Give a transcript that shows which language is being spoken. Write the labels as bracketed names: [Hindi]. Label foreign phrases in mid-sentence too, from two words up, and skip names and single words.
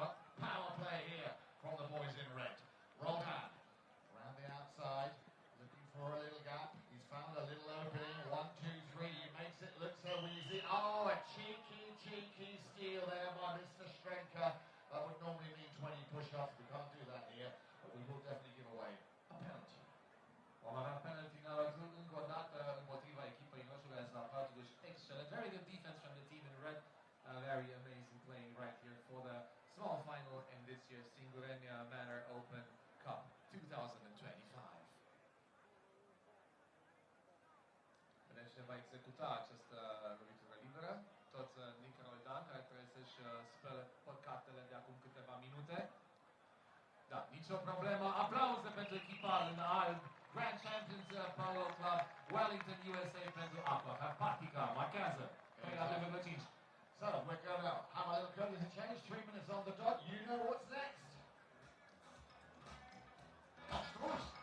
[English] Power play here from the boys in red. Roldan, around the outside, looking for a little gap. He's found a little opening. 1, 2, 3, he makes it look so easy. Oh, a cheeky steal there by Mr. Strenker. That would normally mean 20 push-ups. We can't do that here, but we will definitely give away a penalty. [Romanian] Vom avea [English] penalty now [Romanian] încă o dată împotriva echipei noștri as la 40. Excellent. [English] Very good defense from the team in red. Very amazing playing right here for the small final in this year's Singureni Manor Open Cup 2025. [Romanian] Vedem cine va executa această lovitură liberă. Tot Nick Roldan, care trebuie să-și spele păcatele de acum câteva minute. Da, nicio problemă. Aplauze pentru echipa în alb. Grand Champions Polo Club, Wellington, USA pentru apă. Carpatica, marchează. 3,5. [English] So, we're going to have a little courtesy change. 3 minutes on the dot. You know what's next. Of course.